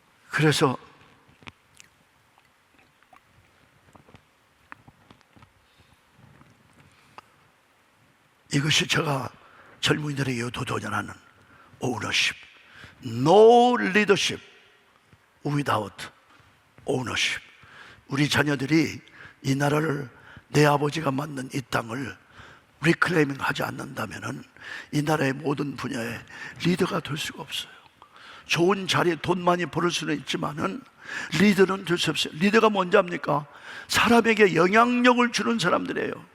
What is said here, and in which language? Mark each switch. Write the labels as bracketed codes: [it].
[ko] 그래서 이것이 제가 젊은이들에게 도전하는 ownership. [en] No leadership without ownership. [ko] 우리 자녀들이 이 나라를 내 아버지가 만든 이 땅을 리클레이밍 하지 않는다면 이 나라의 모든 분야에 리더가 될 수가 없어요. 좋은 자리에 돈 많이 벌을 수는 있지만은 리더는 될 수 없어요. 리더가 뭔지 압니까? 사람에게 영향력을 주는 사람들이에요.